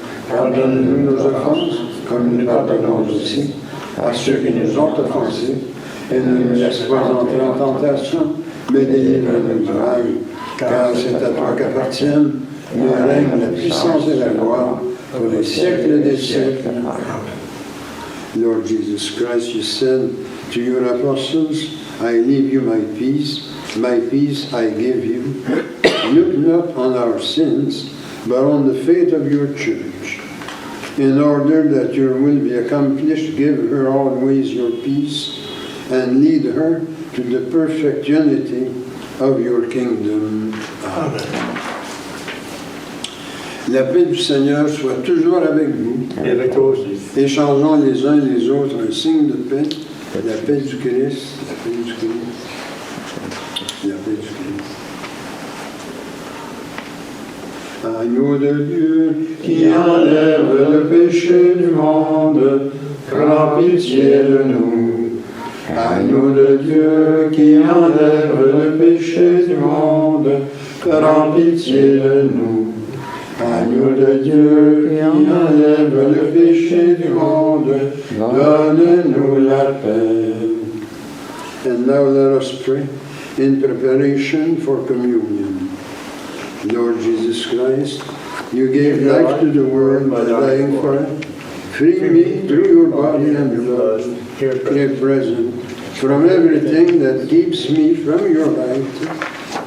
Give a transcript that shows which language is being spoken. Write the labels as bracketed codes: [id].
[fr] Pardonne-nous nos offenses, comme nous pardonnons aussi à ceux qui nous ont offensés. Et ne nous laisse pas entrer en tentation, mais délivre-nous du mal. Car c'est à toi qu'appartiennent le règne, la puissance et la gloire pour les siècles des siècles. [en] Lord Jesus Christ, you said to your apostles, I leave you my peace I give you. Look not on our sins, but on the faith of your church. In order that your will be accomplished, give her always your peace, and lead her to the perfect unity of your kingdom. Amen. [fr] La paix du Seigneur soit toujours avec vous. Et avec toi aussi. Échangeons les uns les autres un signe de paix. La paix du Christ, la paix du Christ, la paix du Christ. Agneau de Dieu qui enlève le péché du monde, prends pitié de nous. Agneau de Dieu qui enlève le péché du monde, prends pitié de nous. Agneau de Dieu qui enlève le péché du monde, donne-nous la paix. [en] And now let us pray in preparation for communion. Lord Jesus Christ, you gave life to the world by dying for it. Free me through your body and blood, here present, from everything that keeps me from your light.